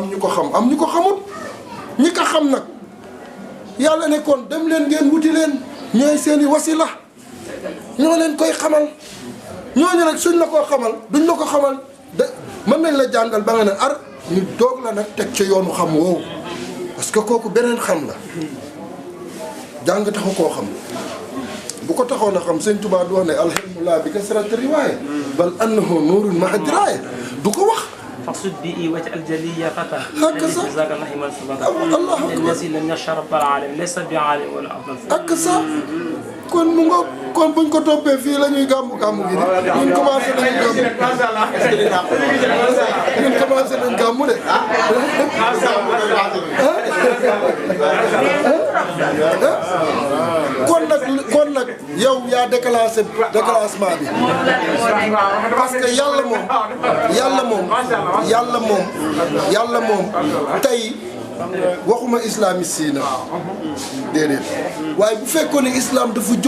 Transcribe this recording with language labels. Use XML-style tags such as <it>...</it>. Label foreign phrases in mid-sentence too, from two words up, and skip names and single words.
<wo>ñu ko xam am ñu ko xamul ñi ko xam nag yàlla nekkoon dem leen ngeen wuti leen ñooy seeni wasila ñoo leen koy xamal ñooñu nag suñ la koo xamal duñ la ko xamal de mën nañ la jàngal ba nga ne ar ñu doog la nag teg ca yoonu xam woowu</wo> <fr>parce que</fr> <wo>kooku beneen xam la jàng taxu koo xam bu ko taxoon a xam sëñ Tuubaa du wax ne</wo> <ar>العلم لا بكثرة الرواية بل إنه نور مع الدراية</ar> <wo>du ko wax.</wo> <ar>فاقصد بي واجعل جلي فتى هكذا جزاك الله من سبق الله أكبر الذي لم يشرب العالم ليس بعالم ولا افضل</ar> <wo>ak sa kon mu nga kon buñ ko toppee fii la ñuy gàmmu gi ñun commencé nañ gàmmu de kon nag yow yaa déclassement bi</wo> <fr>parce que</fr> <wo>yàlla moom tey waxuma islamiste yi nag déedéet waaye bu fekkoon ne islam dafa jóg</wo>